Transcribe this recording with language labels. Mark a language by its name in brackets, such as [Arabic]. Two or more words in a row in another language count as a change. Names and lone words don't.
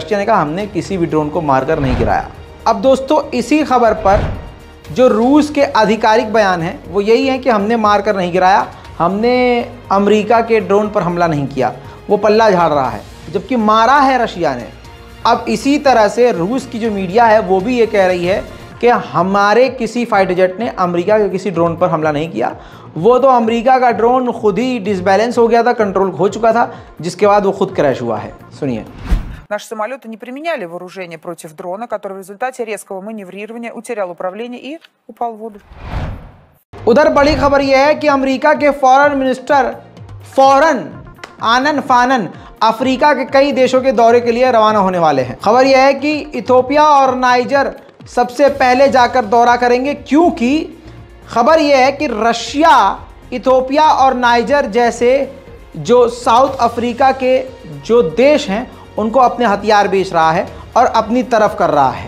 [Hindi] रशिया ने कहा हमने किसी भी ड्रोन को मारकर नहीं गिराया। अब दोस्तों इसी खबर पर जो रूस के आधिकारिक बयान है वो यही है कि हमने मारकर नहीं गिराया, हमने अमेरिका के ड्रोन पर हमला नहीं किया, वो पल्ला झाड़ रहा है, जबकि मारा है रशिया ने। अब इसी तरह से रूस की जो मीडिया है वो भी ये कह रही है कि हमारे किसी [English] fighter jet [Hindi] ने अमेरिका के किसी ड्रोन पर हमला नहीं किया, वो तो अमेरिका का ड्रोन खुद ही डिसबैलेंस हो गया था, कंट्रोल खो चुका था, जिसके बाद वो खुद क्रैश हुआ है। सुनिए। [Russian] Наши самолеты не применяли вооружение против дрона, который в результате резкого маневрирования утерял управление и упал в воду. [Hindi] उधर बड़ी खबर यह है कि अमेरिका के [English] foreign minister [Hindi] आनन फानन अफ्रीका के कई देशों के दौरे के लिए रवाना होने वाले हैं। खबर यह है कि इथियोपिया और नाइजर सबसे पहले जाकर दौरा करेंगे, क्योंकि खबर यह है कि रशिया इथियोपिया और नाइजर जैसे जो साउथ अफ्रीका के जो देश हैं उनको अपने हथियार बेच रहा है और अपनी तरफ कर रहा है।